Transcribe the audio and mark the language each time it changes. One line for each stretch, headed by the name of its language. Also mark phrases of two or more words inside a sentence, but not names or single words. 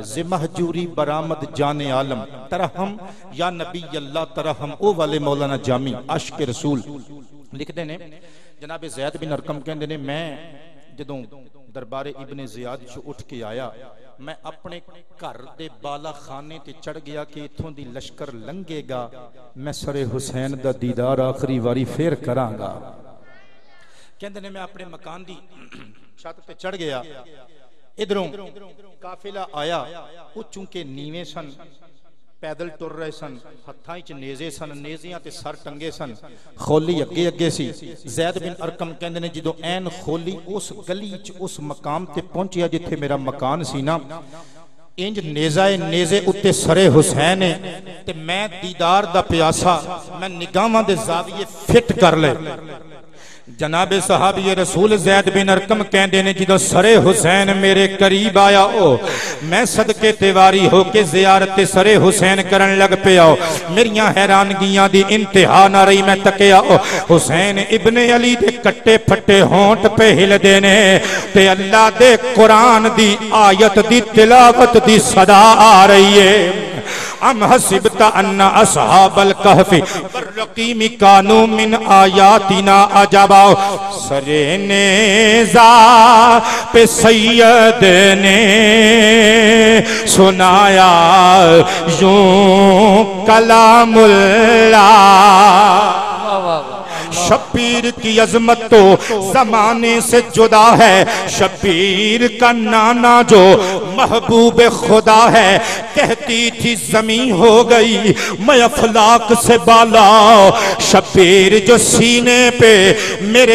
Persian: ز مہجوری برآمد جان عالم ترحم یا نبی اللہ ترحم
Punjabi: او والے مولانا جامی عاشق رسول لکھتے نے جناب زید بن ارقم کہندے نے میں جدوں دربار ابن زیاد چ اٹھ کے آیا میں اپنے گھر دے بالا خانے تے چڑھ گیا کہ اتھوں دی لشکر لنگے گا میں سر حسین دا دیدار آخری واری پھر کراں گا کہندے نے میں اپنے مکان دی چھت تے چڑھ گیا ادھروں قافلہ آیا او چونکہ نیویں سن پیدل ٹر رہے سن ہتھاں وچ نیزے سن نیزیاں تے سر ٹنگے سن خولی اگے اگے سی زید بن ارقم کہندے نے جدوں این خولی اس گلی وچ اس مقام تے پہنچیا جتھے میرا مکان سی نا انج نیزے اتے سر حسین تے میں دیدار دا پیاسا میں نگاہاں دے زاویے فٹ کر لے جناب صحابی رسول زید بن ارقم کہندے نے جدوں سر حسین میرے قریب آیا او میں صدقے تیواری ہو کے زیارت سر حسین کرن لگ پیا میریاں حیرانگیاں دی انتہا نہ رہی میں تکیا حسین ابن علی دے کٹے پھٹے ہونٹ پہ ہل دینے تے اللہ دے قرآن دی آیت دی تلاوت دی صدا آ رہی ہے
Arabic: ام حسبت ان اصحاب الکہف والرقیم کانوا من آیاتنا عجبا
Urdu: سر نیزہ پہ سید نے سنایا یوں کلام اللہ شبیر کی عظمت تو زمانے سے جدا ہے، شبیر کا نانا جو محبوب خدا ہے، کہتی تھی زمین ہو گئی میں افلاک سے بالا، شبیر جو سینے پہ میرے